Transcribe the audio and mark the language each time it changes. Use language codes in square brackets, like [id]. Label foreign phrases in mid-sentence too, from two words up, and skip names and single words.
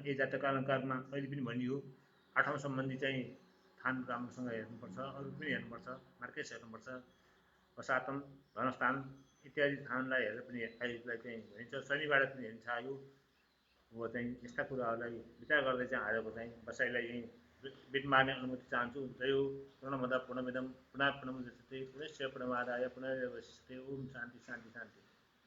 [ne] यी जातका अलङ्कारमा अहिले पनि भनियो 8औं सम्बन्धी चाहिँ थान राम्रोसँग हेर्नुपर्छ, अरू पनि हेर्नुपर्छ, मार्केस हेर्नुपर्छ, 7औं धनस्थान इत्यादि थानलाई हेरेर पनि आयुलाई चाहिँ भनिन्छ। शनिबाट पनि हेरिन्छ आयु। हो चाहिँ यस्ता कुराहरूलाई विचार गर्दै चाहिँ आजको चाहिँ बसाइलाई यहीँ बिट मार्ने अनुमति चाहन्छु। जय हो। [sa] पूर्णमदः पूर्णमिदं पूर्णात् पूर्णमुदच्यते पूर्णस्य पूर्णमादाय पूर्णमेवावशिष्यते। ओम शान्ति शान्ति शान्ति।